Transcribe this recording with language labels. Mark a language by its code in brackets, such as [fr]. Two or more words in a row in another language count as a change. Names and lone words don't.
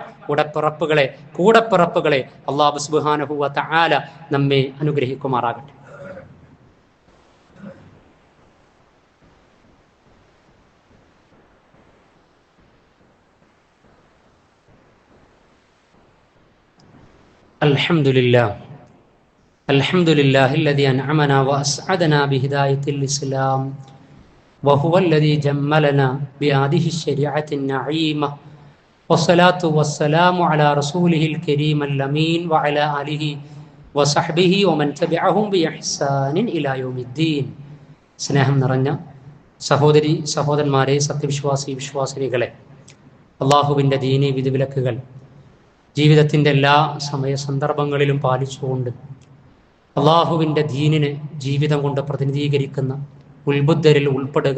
[ml] കൂടപ്പിറപ്പുകളെ [ar] الله سبحانه وتعالى [ml] നമ്മെ അനുഗ്രഹിക്കുമാറാകട്ടെ. [ar] الحمد لله الذي أنعمنا وأسعدنا بهداية الإسلام وهو الذي جملنا بهذه الشريعة النعيمة والصلاة والسلام على رسوله الكريم الأمين وعلى آله وصحبه ومن تبعهم بإحسان إلى يوم الدين. [ml] സ്നേഹം നിറഞ്ഞ സഹോദരന്മാരെ, വിശ്വാസിനികളെ, അള്ളാഹുവിൻ്റെ ദീനി വിധിവിലക്കുകൾ ജീവിതത്തിൻ്റെ എല്ലാ സമയ സന്ദർഭങ്ങളിലും പാലിച്ചുകൊണ്ട് അള്ളാഹുവിൻ്റെ ദീനിനെ ജീവിതം കൊണ്ട് പ്രതിനിധീകരിക്കുന്ന ഉത്ബുദ്ധരിൽ ഉൾപ്പെടുക.